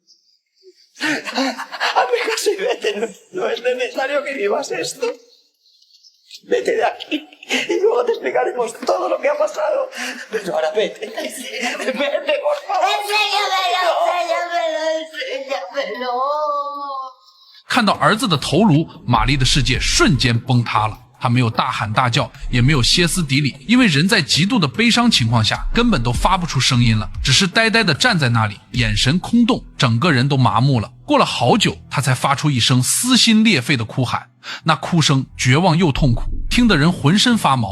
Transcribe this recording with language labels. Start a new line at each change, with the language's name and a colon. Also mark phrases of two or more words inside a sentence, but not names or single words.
Spanish: Hazme caso y vete. No es necesario que vivas esto. Vete de aquí y luego te explicaremos todo lo que ha pasado. Pero ahora vete. Vete, por favor. ¡Enséñamelo! ¡Enséñamelo! ¡Enséñamelo!
Chinese: 看到儿子的头颅，玛丽的世界瞬间崩塌了。她没有大喊大叫，也没有歇斯底里，因为人在极度的悲伤情况下根本都发不出声音了，只是呆呆地站在那里，眼神空洞，整个人都麻木了。过了好久，她才发出一声撕心裂肺的哭喊，那哭声绝望又痛苦，听得人浑身发毛。